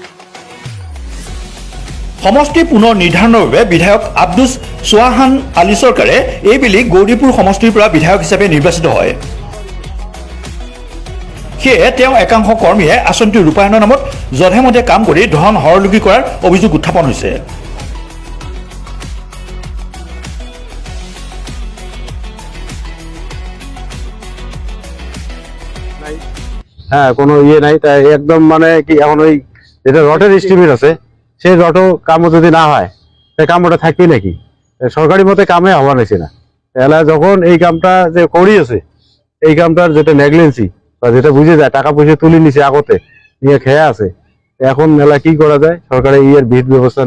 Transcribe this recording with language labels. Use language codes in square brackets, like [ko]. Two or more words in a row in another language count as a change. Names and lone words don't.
[as] সমষ্টি পুনৰ নিৰ্ধাৰণৰ বাবে বিধায়ক আব্দুছ সোৱাহান আলী চৰকাৰে এইবেলি গৌৰীপুৰ সমষ্টিৰ পৰা বিধায়ক হিচাপে নিৰ্বাচিত হয় সেয়ে তেওঁ একাংশ কৰ্মীয়ে আঁচনিটো ৰূপায়ণৰ নামত যধে মধে কাম কৰি ধন হৰলুকি কৰাৰ অভিযোগ উত্থাপন হৈছে [bn] হ্যাঁ কোনো ইয়ে নাই তাই একদম মানে কি এখন ওই যেটা রটের এস্টিমেট আছে সেই রটও কামও যদি না হয় তাই কামটা থাকবে নাকি সরকারি মতে কামে হওয়া নাইছে না তাহলে যখন এই কামটা যে করি আছে এই কামটার যেটা নেগলেন্সি বা যেটা বুঝে যায় টাকা পয়সা তুলে নিছে আগতে নিয়ে খেয়ে আছে এখন মেলা কি করা যায় সরকারের ইয়ের বিহিত ব্যবস্থা